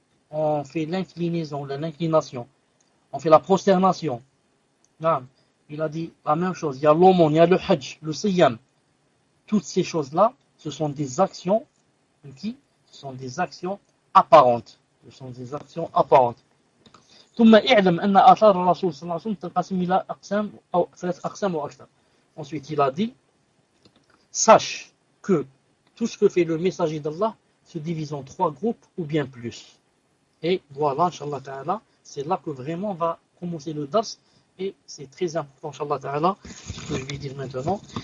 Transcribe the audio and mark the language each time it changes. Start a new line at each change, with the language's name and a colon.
French: On fait l'inclinaison, l'inclination. On fait la prosternation. Il a dit la même chose. Il y a l'aumône, il y a le hajj, le siyam. Toutes ces choses-là, ce sont des actions qui sont des actions apparentes. Ce sont des actions apparentes.
Arabic: ثم اعلم ان اثار الرسول صلى الله عليه وسلم تنقسم الى اقسام او ثلاث اقسام او اكثر.
French: Ensuite, il a dit, sache que tout ce que fait le messager d'Allah, se divise en trois groupes ou bien plus. Et voilà, inshallah ta'ala, c'est là que vraiment va commencer le dars. Et c'est très important, inshallah ta'ala, ce que je vais dire maintenant.